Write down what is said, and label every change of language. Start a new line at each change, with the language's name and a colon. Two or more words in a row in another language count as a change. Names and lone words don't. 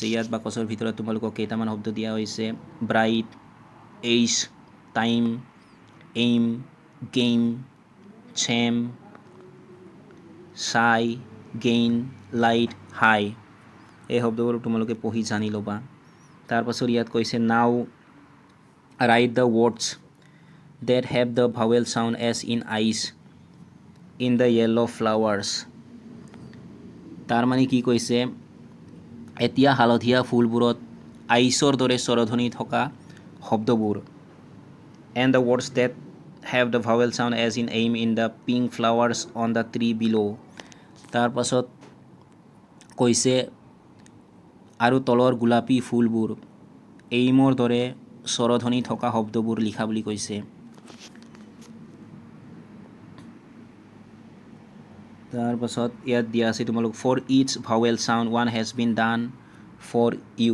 Assamese: ইয়াত বাকচৰ ভিতৰত তোমালোকক কেইটামান শব্দ দিয়া হৈছে
English: bright, ache, time, aim, game, same, sigh, gain, light, high.
Assamese: এই শব্দবোৰ তোমালোকে পঢ়ি জানি ল'বা। তাৰপাছত ইয়াত কৈছে
English: now write the words that have the vowel sound as in ice in the yellow flowers।
Assamese: তাৰ মানে কি কৈছে এতিয়া হালধীয়া ফুলবোৰত আইচৰ দৰে স্বৰধ্বনি থকা শব্দবোৰ
English: and the words that have the vowel sound as in aim in the pink flowers on the tree below।
Assamese: তাৰ পাছত কৈছে আৰু তলৰ গোলাপী ফুলবোৰ এইমৰ দৰে স্বৰধ্বনি থকা শব্দবোৰ লিখা বুলি কৈছে। তাৰপাছত ইয়াত দিয়া আছে তোমালোক
English: for its vowel sound one has been done for you.